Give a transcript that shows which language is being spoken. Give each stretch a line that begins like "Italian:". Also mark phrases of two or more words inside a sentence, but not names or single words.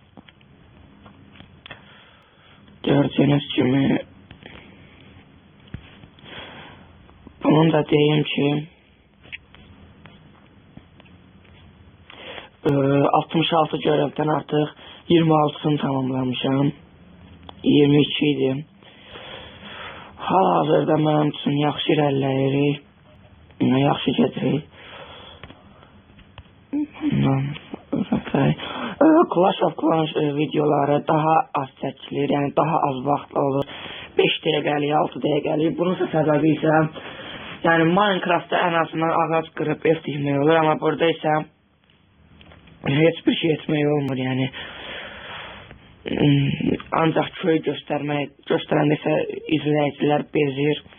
Azerbaijani: Gördüyünüz kimi bunun da deyim ki 66 görevdən artıq 26'sını tamamlamışam. 22 idi. Hal-hazırda mənim üçün yaxşı irəliləyirik. Yaxşı gedirik. Clash of Clans videoları daha az çəkilir, yəni daha az vaxtla olur. 5 dəqiqəlik, 6 dəqiqəlik. Bunun səbəbi isə yəni Minecraftda ən azından ağac qırıb ev tikmək olur, amma burada isə heç bir şey etmək olmur, yəni ancaq köy göstərəndə isə izləyicilər bezir.